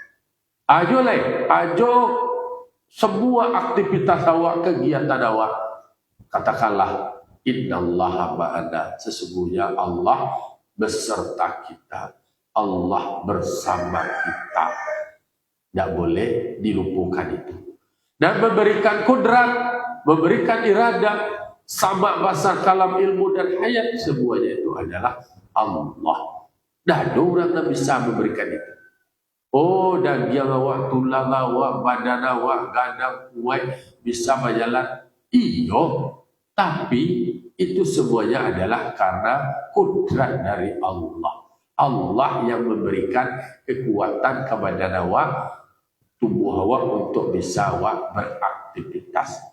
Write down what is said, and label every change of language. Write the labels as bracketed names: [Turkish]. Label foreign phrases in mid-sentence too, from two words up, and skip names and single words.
[Indonesian] Ajo semua aktivitas awak, kegiatan awak, katakanlah [Arabic] إن الله معنا, [Indonesian] sesungguhnya Allah beserta kita, Allah bersama kita. Tidak boleh dilupakan itu. Dan memberikan kudrat, memberikan iradah, sama bahasa kalam, ilmu dan hayat, semuanya itu adalah Allah. Dah ada orang yang bisa memberikan itu. Oh, daging awak, tulang awak, badan awak, gadang kuat, bisa berjalan. Iyo, tapi itu semuanya adalah karena kudrat dari Allah. Allah yang memberikan kekuatan kepada awak, tubuh awak untuk bisa awak beraktivitas.